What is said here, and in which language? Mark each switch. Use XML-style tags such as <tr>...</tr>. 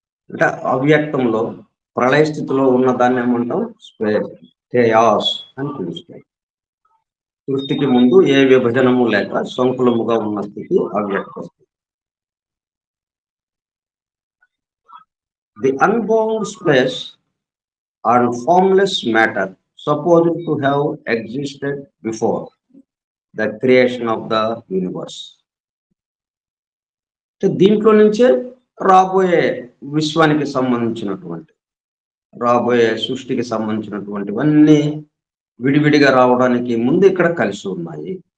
<te>అంటే అవ్యక్తంలో ప్రళయ స్థితిలో ఉన్న దాన్ని ఏమంటాం? స్పేస్, కేయాస్ అని పిలుస్తాం. సృష్టికి ముందు ఏ విభజనము లేక సంకులముగా ఉన్న స్థితి అవ్యక్తం.</te> <en>The unbound space and formless matter supposed to have existed before the creation of the universe.</en> <te>దీంట్లో నుంచే రాబోయే విశ్వానికి సంబంధించినటువంటి, రాబోయే సృష్టికి సంబంధించినటువంటివన్నీ విడివిడిగా రావడానికి ముందు ఇక్కడ కలిసి ఉన్నాయి.</te>